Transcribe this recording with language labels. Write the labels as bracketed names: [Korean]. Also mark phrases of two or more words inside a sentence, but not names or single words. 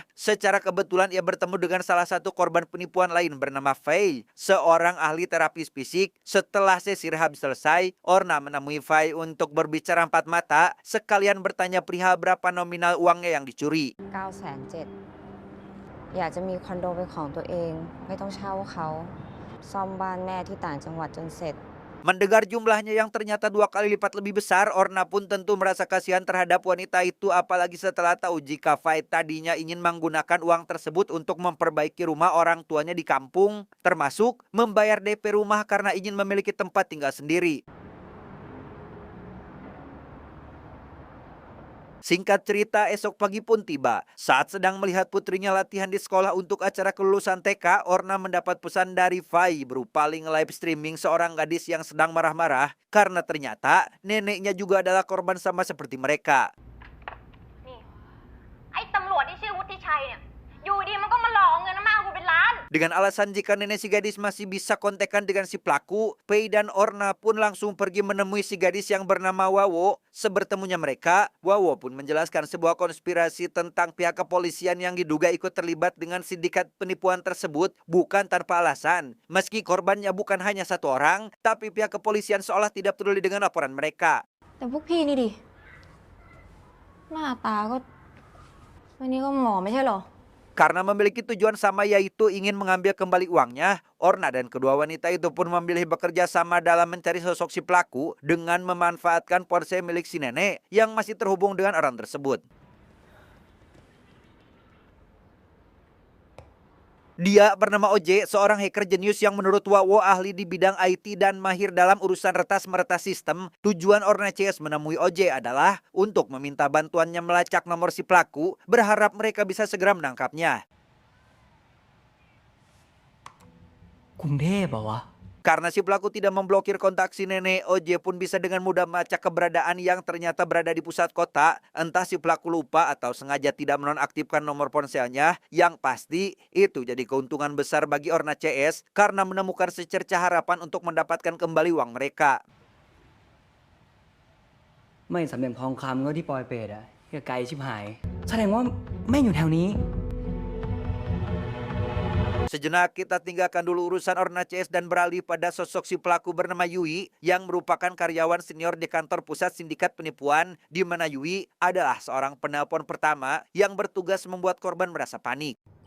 [Indonesian] Secara kebetulan ia bertemu dengan salah satu korban penipuan lain bernama Fei, seorang ahli terapis fisik. Setelah sesi rehab selesai, Orna menemui Fei untuk berbicara empat mata, sekalian bertanya perihal berapa nominal uangnya yang dicuri. [Thai] 970,000 อยากจะมีคอนโดเป็นของตัวเองไม่ต้องเช่าเขาซ่อมบ้านแม่ที่ต่างจังหวัดจนเสร็จ [Indonesian] Mendengar jumlahnya yang ternyata 2 kali lipat lebih besar, Orna pun tentu merasa kasihan terhadap wanita itu, apalagi setelah tahu jika Fai tadinya ingin menggunakan uang tersebut untuk memperbaiki rumah orang tuanya di kampung, termasuk membayar DP rumah karena ingin memiliki tempat tinggal sendiri. Singkat cerita, esok pagi pun tiba. Saat sedang melihat putrinya latihan di sekolah untuk acara kelulusan TK, Orna mendapat pesan dari Fai berupa link [English] live streaming [Indonesian] seorang gadis yang sedang marah-marah karena ternyata neneknya juga adalah korban sama seperti mereka. [Thai] ไอ้ตำรวจที่ชื่อวุฒิชัยเนี่ยอยู่ดีมันก็มาหลอกเงินอาม่ากูเป็นล้าน [Indonesian] Dengan alasan jika nenek si gadis masih bisa kontekan dengan si pelaku, Pei dan Orna pun langsung pergi menemui si gadis yang bernama Wawo. Sebertemunya mereka, Wawo pun menjelaskan sebuah konspirasi tentang pihak kepolisian yang diduga ikut terlibat dengan sindikat penipuan tersebut bukan tanpa alasan. Meski korbannya bukan hanya satu orang, tapi pihak kepolisian seolah tidak peduli dengan laporan mereka. [Thai] แต่พวกพี่นี่ดิหน้าตาก็วันนี้ก็หมอไม่ใช่เหรอ [Indonesian] Karena memiliki tujuan sama yaitu ingin mengambil kembali uangnya, Orna dan kedua wanita itu pun memilih bekerja sama dalam mencari sosok si pelaku dengan memanfaatkan ponsel milik si nenek yang masih terhubung dengan orang tersebut. Dia bernama Oje, seorang hacker jenius yang menurut Wawo ahli di bidang IT dan mahir dalam urusan retas-meretas sistem. Tujuan Orna CS menemui Oje adalah untuk meminta bantuannya melacak nomor si pelaku, berharap mereka bisa segera menangkapnya. [Thai] กรุงเทพเหรอวะ [Indonesian] Karena si pelaku tidak memblokir kontak si nenek, Oje pun bisa dengan mudah melacak keberadaan yang ternyata berada di pusat kota. Entah si pelaku lupa atau sengaja tidak menonaktifkan nomor ponselnya. Yang pasti, itu jadi keuntungan besar bagi Orna CS karena menemukan secercah harapan untuk mendapatkan kembali uang mereka. [Thai] ไม่สำเร็จทองคำก็ที่ปอยเปตอะที่ไกลชิบหายแสดงว่าแม่งอยู่แถวนี้ [Indonesian] Sejenak kita tinggalkan dulu urusan Orna CS dan beralih pada sosok si pelaku bernama Yui yang merupakan karyawan senior di kantor pusat sindikat penipuan, di mana Yui adalah seorang penelpon pertama yang bertugas membuat korban merasa panik.